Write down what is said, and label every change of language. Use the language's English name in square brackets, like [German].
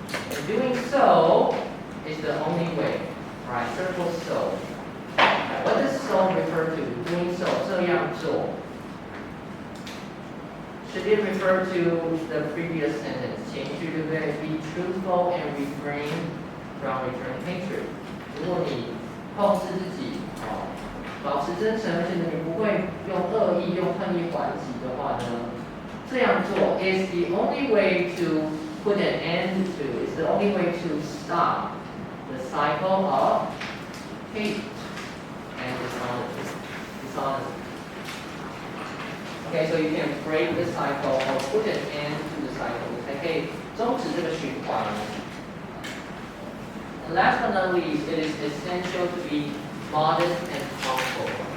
[English] And doing so is the only way. Right? Circle so. Right, what does so refer to? Doing so. [Chinese] 这样做. [English] Should it refer to the previous sentence? [Chinese] 前句对不对? [English] Be truthful and refrain from returning hatred. [Chinese] 如果你控制自己，保持真诚，而且你不会用恶意、用恨意还击的话呢，这样做 [English] is the only way to put an end to. It's the only way to stop the cycle of hate and dishonesty. Okay, so you can break the cycle or put an end to the cycle. [Chinese] 你才可以终止这个循环。 [English] And last but not least, it is essential to be modest and humble.